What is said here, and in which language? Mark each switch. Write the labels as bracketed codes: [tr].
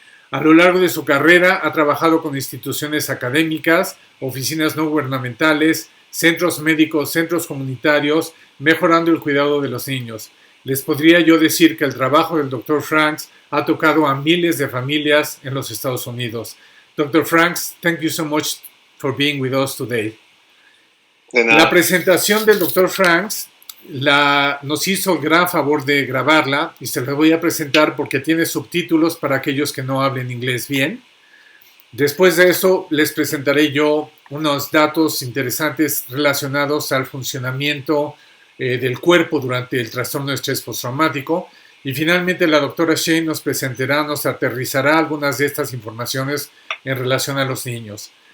[es] A lo largo de su carrera ha trabajado con instituciones académicas, oficinas no gubernamentales, centros médicos, centros comunitarios, mejorando el cuidado de los niños. Les podría yo decir que el trabajo del Dr. Franks ha tocado a miles de familias en los Estados Unidos. Dr. [en] Franks, thank you so much for being with us today. [es] La presentación del Dr. Franks nos hizo el gran favor de grabarla y se la voy a presentar porque tiene subtítulos para aquellos que no hablen inglés bien. Después de eso les presentaré yo unos datos interesantes relacionados al funcionamiento del cuerpo durante el trastorno de estrés postraumático y finalmente la doctora Shane nos aterrizará algunas de estas informaciones en relación a los niños.